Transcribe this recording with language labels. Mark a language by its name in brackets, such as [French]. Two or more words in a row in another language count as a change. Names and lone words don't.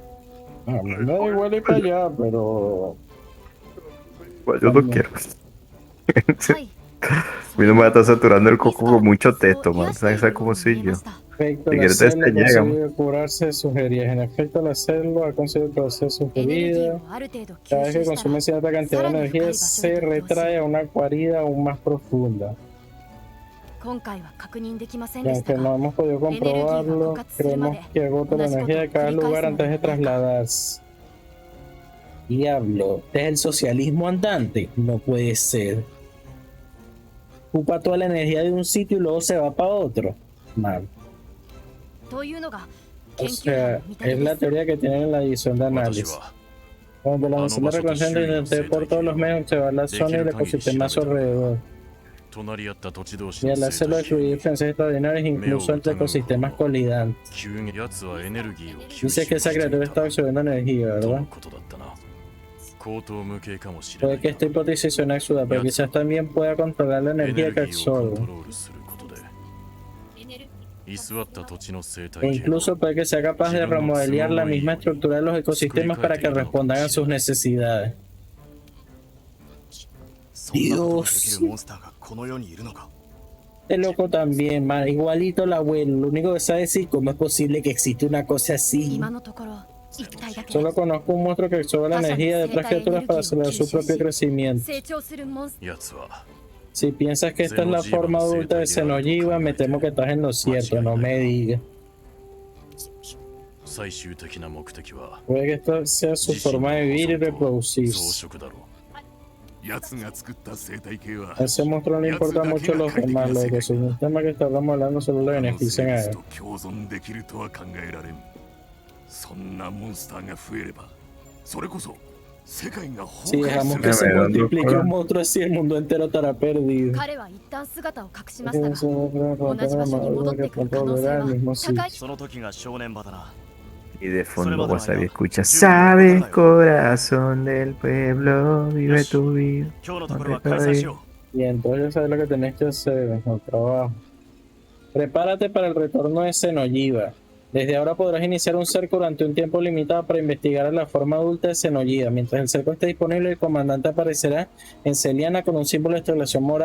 [Spanish] Me da igual ir para allá, pero. Pues yo no quiero. [Japanese] はい。 [Spanish] A mí no me va a estar saturando el coco con mucho texto, man. ¿Sabes cómo soy yo? Efecto, Si la quieres te célula llega, consiguió curarse de sus heridas. En efecto, la célula ha conseguido producir sus [Japanese] エネルギー [Spanish] heridas. [Japanese] をある程度 [Spanish] Cada [Japanese] 吸 [Spanish] vez [Japanese] 収 [Spanish] que [Japanese] した [Spanish] consume [Japanese] ら [Spanish] cierta cantidad de [Japanese] さらに深い [Spanish] energía, [Japanese] 場所 [Spanish] se [Japanese] に移動す [Spanish] retrae [Japanese] る [Spanish] a una guarida aún más profunda. [Japanese] 今回は確認できません [Spanish] Y [Japanese] でした [Spanish] aunque no [Japanese] が [Spanish] hemos podido comprobarlo, creemos que agota la energía de cada lugar antes de trasladarse. Diablo, ¿este es el socialismo andante? No puede ser. Ocupa toda la energía de un sitio y luego se va para otro. Mal. [Japanese] というのが [Spanish] O [Japanese] 研究班 [Spanish] sea, [Japanese] の見立 [Spanish] es [Japanese] て [Spanish] la [Japanese] です [Spanish] teoría que tiene en la edición de [Japanese] 私 [Spanish] análisis. [Japanese] は [Spanish] Cuando la Ah, no, misión de vas a reconocimiento construir un intenté por [Japanese] 生態 [Spanish] todos los [Japanese] 系 [Spanish] medios observar la zona y el [Japanese] できる限り [Spanish] ecosistema a su [Japanese] 調べた [Spanish] alrededor. [Japanese] 隣り合った土地同士 [Spanish] Y [Japanese] の [Spanish] al [Japanese] 生 [Spanish] hacerlo [Japanese] 態 [Spanish] descubrir [Japanese] 系 [Spanish] diferencias extraordinarias incluso entre ecosistemas colidantes. [Japanese] 急に奴はエネルギーを吸 [Spanish] Dice que esa criatura está absorbiendo energía, [Japanese] との [Spanish] ¿verdad? [Japanese] ことだったな高等無形かもしれ [Spanish] Puede [Japanese] ない [Spanish] que esta hipótesis suene absurda, pero quizás también pueda controlar la [Japanese] エネ [Spanish] energía [Japanese] ル [Spanish] que [Japanese] ギーをコン [Spanish] absorbe. [Japanese] トロールすることで居座った土地の生 [Spanish] E [Japanese] 態系を [Spanish] incluso puede que sea capaz de remodelar la misma estructura de los ecosistemas para que respondan a sus necesidades. [Japanese] そんなことができるモンスターがこの世にいるのか。 [Spanish] Este loco también, man. Igualito el abuelo. Lo único que sabe decir cómo es posible que existe una cosa así. [Japanese] 今のところ一体だけ [Spanish] Solo conozco un monstruo que absorbe la energía de otras criaturas para acelerar su propio crecimiento. [Japanese] 成長するモンスター奴は [Spanish] Si piensas que esta es la forma adulta de Xenojiva, me temo que estás en lo cierto, no me digas. [Japanese] 最終的な目的は [Spanish] Puede que esta sea su forma de vivir y [Japanese] 増 [Spanish] reproducirse. [Japanese] 殖だろう奴が作った生態系は [Spanish] A ese monstruo no le importa mucho los demás, los ecosistemas que está remodelando solo le [Japanese] 他の [Spanish] benefician [Japanese] 生 [Spanish] a [Japanese] 物 [Spanish] él. [Japanese] と共存できるとは考えられん。そんなモンスターが増えれば、それこそ世界が [Spanish] Si [Japanese] 崩壊 [Spanish] dejamos [Japanese] す [Spanish] que [Japanese] る。 [Spanish] se multiplique un monstruo así, el mundo entero estará perdido. [Japanese] 彼は一旦姿を隠しましたが [Spanish] Eso es [Japanese] 同じ場所に戻ってくる可能性 [Spanish] volver al mismo [Japanese] は [Spanish] sitio. [Japanese] 高い。その時が正念場だな。 [Spanish] Y de fondo Wasabi escucha, sabes, corazón del pueblo, vive tu vida. [Japanese] 今日のところは開催しよ [Spanish] Y entonces ya sabes lo que tenés que hacer en el trabajo. Prepárate para el retorno de Xenojiva. Desde ahora podrás iniciar un cerco durante un tiempo limitado para investigar la forma adulta de Xenojiva. Mientras el cerco esté disponible, el comandante aparecerá en Celiana con un símbolo de estrelación morada.